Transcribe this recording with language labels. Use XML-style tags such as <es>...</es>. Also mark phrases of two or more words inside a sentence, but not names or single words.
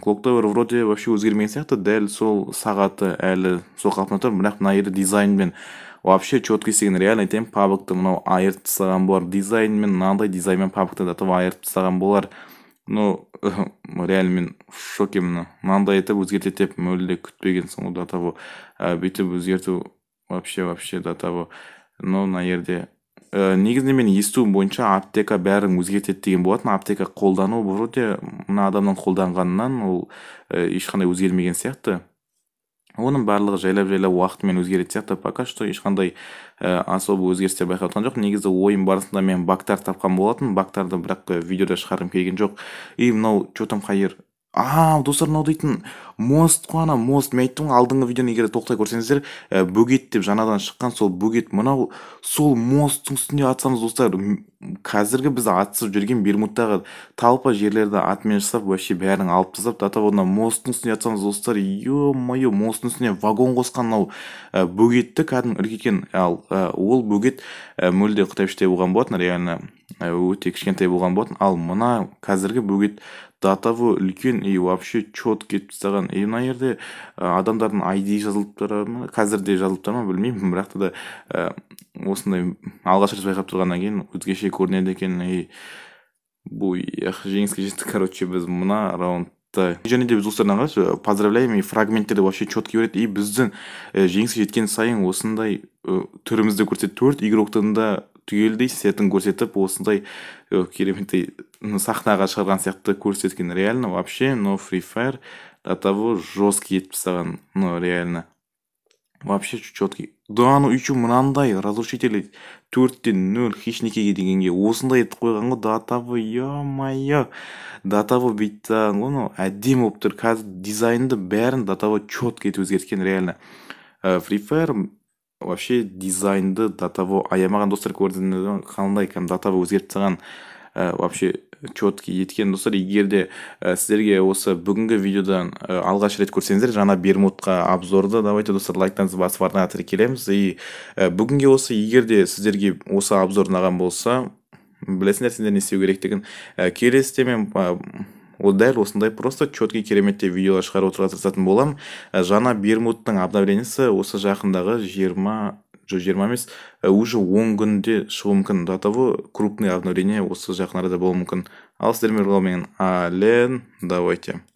<kk>Clock Tower</kk> <ru>вроде вообще</ru> <kk>өзгермеген сияқты, дәл сол сағаты әлі сол қалпында тұр, бірақ мына жерде дизайнмен</kk> <ru>вообще четко</ru> <kk>істеген. Реально айтайын, пабликті мынау айырып тастаған болар, дизайнмен мынандай дизайнмен пабликті айырып тастаған болар.</kk> <ru>Ну реально</ru> <kk>мен в шокемін. Мынандай етіп өзгертеді деп мүлде күтпегенсің ғой.</kk> <ru>До того</ru> <kk>бүйтіп өзгерту</kk> <ru>вообще до того.</ru> <kk>Но мына жерде негізінде мен естуім бойынша аптека бәрін өзгертеді деген болатын. Аптека қолдану вроде мына адамның қолданғанынан ол ешқандай өзгермеген сияқты. Оның барлығы жайлап уақытымен өзгереді сияқты.</kk> <ru>Пока что</ru> <kk>ешқандай особо өзгерістер байқатқан жоқ. Негізі ойын барысында мен багтар тапқан болатын. Багтарды бірақ видеода шығарғым келген жоқ. И мынау чотам қайыр. Достар, мынау дейтін мост қой, ана мост. Мен айттым ғой, алдыңғы видеоны егер тоқтай көрсеңіздер, бөгет деп жаңадан шыққан сол бөгет. Мынау сол мосттың үстінде атсамыз достар, қазіргі біз атысып жүрген Бермудтағы талпа жерлерді атымен жасап, вообще бәрін алып тастап,</kk> <ru>до того</ru> <kk>мосттың үстіне атсамыз достар, ё-моё, мосттың үстіне вагон қосқан мынау бөгетті кәдімгі үлкейген. Ал ол бөгет мүлде қытайшадай болған болатын, реально өте кішкентай болған болатын. Ал мына қазіргі бөгет</kk> <ru>до того</ru> <kk>үлкен</kk> <ru>и вообще</ru> <kk>чет кетіп тастаған. И мына жерде адамдардың ID жазылып тұр ма, қазірде жазылып тұр ма білмеймін, бірақ та осындай алғаш рет байқап тұрғаннан кейін өзгеше көрінеді екен. И жеңіске жеттік. Короче, біз мына раундта және де біз достардан қарашы,</kk> <ru>поздравляем, и</ru> <kk>фрагменттерді</kk> <ru>вообще четко</ru> <kk>береді. И біздің жеңіске жеткен сайын осындай түрімізді көрсетіп, 4 игроктың да түгелдей сетін көрсетіп, осындай кереметтей сахнаға шығарған сияқты көрсеткен.</kk> <ru>Реально вообще, но Free Fire до того жестко</ru> <kk>етіп тастаған.</kk> <ru>Ну реально вообще четкий. Да, ну еще</ru> <kk>мынандай разрушители 4-0 хищникеге дегенге осындай етіп қойған ғой.</kk> <ru>До того, ё-моё, до того</ru> <kk>бүйтіп тастаған ғой. Ну әдемі болып тұр. Қазір дизайнды бәрін</kk> <ru>до того четко</ru> <kk>етіп өзгерткен. Реально Free Fire вообще дизайнды</kk> <ru>до того</ru> <kk>аямаған. Достар, көрдіңіздер қандай</kk> <ru>до того</ru> <kk>өзгертіп тастаған,</kk> <ru>вообще четкий</ru> <kk>еткен. Достар, егер де сіздерге осы бүгінгі видеодан алғаш рет көрсеңіздер, жаңа Бермудқа обзорды, давайте достар, лайктарыңызды басып артына тіркелеміз. И бүгінге осы, егер де сіздерге осы обзор ұнаған болса, білесіңдер сендер не істеу керектігін. Келесіде мен ол дәл осындай</kk> <ru>просто четкий</ru> <kk>кереметте видеолар шығарып отыруға тырысатын боламын. Жаңа Бермудтың обновлениесі осы жақындағы 20 емес, уже 10 күнде шығуы мүмкін.</kk> <ru>До того крупный обновление</ru> <kk>осы жақын арада болуы мүмкін. Ал сіздермен мен Ален, давайте.</kk>